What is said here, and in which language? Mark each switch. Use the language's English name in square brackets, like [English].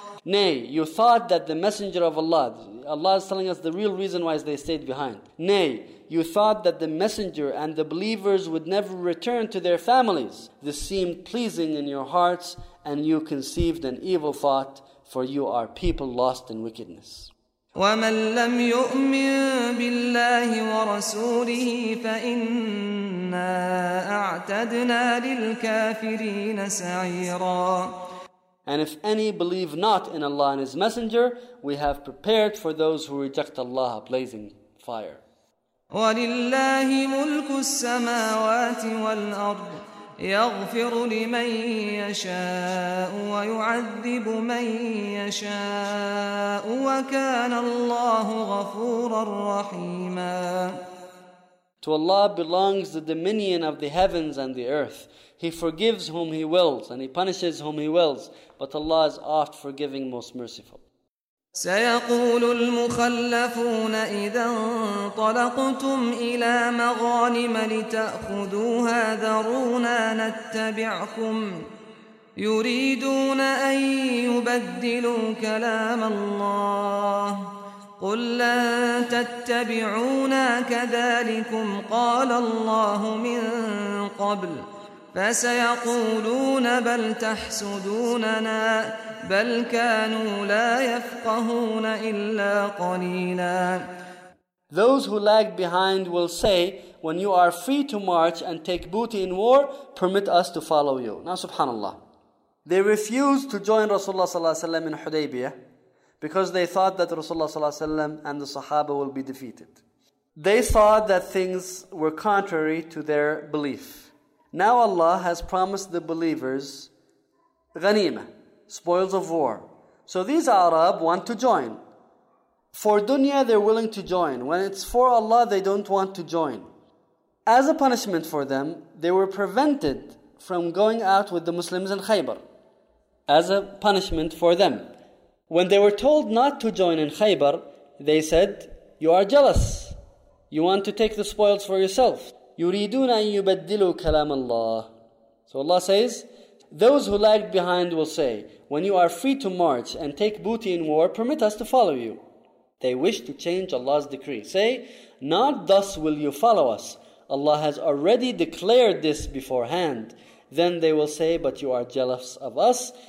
[English] Nay, you thought that the messenger of Allah, Allah is telling us the real reason why they stayed behind. Nay, you thought that the messenger and the believers would never return to their families. This seemed pleasing in your hearts, and you conceived an evil thought, for you are people lost in wickedness. [Arabic] ومن لم يؤمن بالله ورسوله فإنا أعتدنا للكافرين سعيرا. [English] And if any believe not in Allah and His Messenger, we have prepared for those who reject Allah a blazing fire. [Arabic] وللله ملك السماوات والأرض يغفر لمن يشاء ويعذب من يشاء وكان الله غفورا رحيما. [English] To Allah belongs the dominion of the heavens and the earth. He forgives whom He wills and He punishes whom He wills. But Allah is oft forgiving, most merciful. [Arabic] سيقول المخلفون إذا انطلقتم إلى مغانم لتأخذوها ذرونا نتبعكم يريدون أن يبدلوا كلام الله قل لن تتبعونا كذلكم قال الله من قبل فسيقولون بل تحسدوننا بل كانوا لا يفقهون إلا قليلا. [English] Those who lag behind will say, when you are free to march and take booty in war, permit us to follow you. Now subhanAllah. They refused to join Rasulullah صلى الله عليه وسلم in Hudaybiyah because they thought that Rasulullah صلى الله عليه وسلم and the Sahaba will be defeated. They thought that things were contrary to their belief. Now Allah has promised the believers ghanima, spoils of war. So these Arab want to join. For dunya, they're willing to join. When it's for Allah, they don't want to join. As a punishment for them, they were prevented from going out with the Muslims in Khaybar. As a punishment for them. When they were told not to join in Khaybar, they said, you are jealous. You want to take the spoils for yourself. [Arabic] يريدون أن يبدلوا كلام الله. [English] So Allah says, those who lag behind will say, when you are free to march and take booty in war, permit us to follow you. They wish to change Allah's decree. Say, not thus will you follow us. Allah has already declared this beforehand. Then they will say, but you are jealous of us.